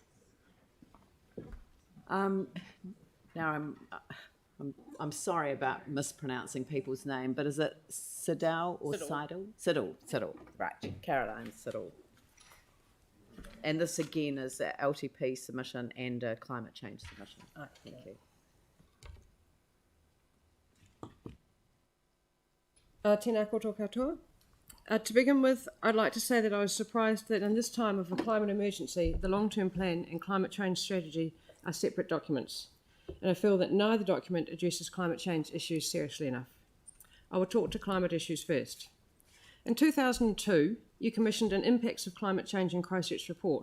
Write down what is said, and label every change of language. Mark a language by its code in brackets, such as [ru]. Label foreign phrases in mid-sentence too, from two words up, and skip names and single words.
[en] Now I'm sorry about mispronouncing people's name, but is it Siddle or Seidel? Siddle. Right, Caroline Siddle. And this again is a LTP submission and a climate change submission. Oh, thank you. [mi] Tēnā koutou katoa. [en] To begin with, I'd like to say that I was surprised that in this time of a climate emergency, the long-term plan and climate change strategy are separate documents, and I feel that neither document addresses climate change issues seriously enough. I will talk to climate issues first. In 2002, you commissioned an Impacts of Climate Change in Christchurch report.